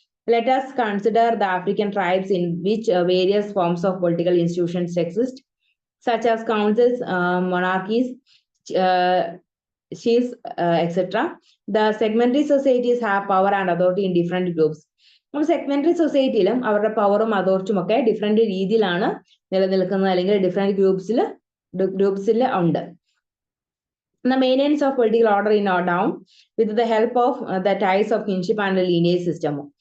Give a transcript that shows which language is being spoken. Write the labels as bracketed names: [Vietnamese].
[English] Let us consider the African tribes in which various forms of political institutions exist, such as councils, monarchies, chiefs, etc. The segmentary societies have power and authority in different groups. [Malayalam] സെഗ്മെന്ററി സൊസൈറ്റിയിലും അവരുടെ പവറും അതോറിറ്റിയും ഒക്കെ different രീതിയിലാണ് നിലനിൽക്കുന്നത്, അല്ലെങ്കിൽ different ഗ്രൂപ്പ്സിൽ ഉണ്ട്. [English] The maintenance of political order in or down with the help of the ties of kinship and the lineage system.